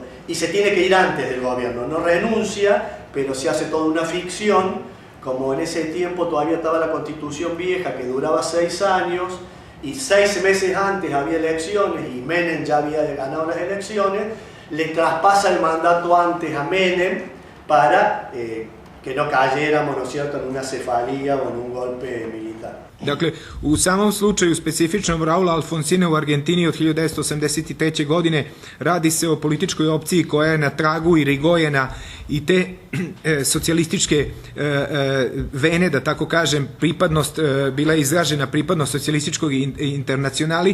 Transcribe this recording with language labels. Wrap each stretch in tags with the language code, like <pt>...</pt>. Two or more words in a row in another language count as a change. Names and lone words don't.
<es>Y se tiene que ir antes del gobierno, no renuncia, pero se hace toda una ficción, como en ese tiempo todavía estaba la Constitución vieja que duraba 6 años, y 6 meses antes había elecciones y Menem ya había ganado las elecciones, le traspasa el mandato antes a Menem para que no cayéramos, ¿no es cierto?, en una cefalía o en un golpe militar.</es> <sr>Dakle, u samom slučaju specifičnom Raula Alfonsina u Argentini od 1983. godine radi se o političkoj opciji koja je na tragu Irigojena i te socijalističke vene, da tako kažem, pripadnost, bila je izražena pripadnost socijalističkog internacionali.</sr>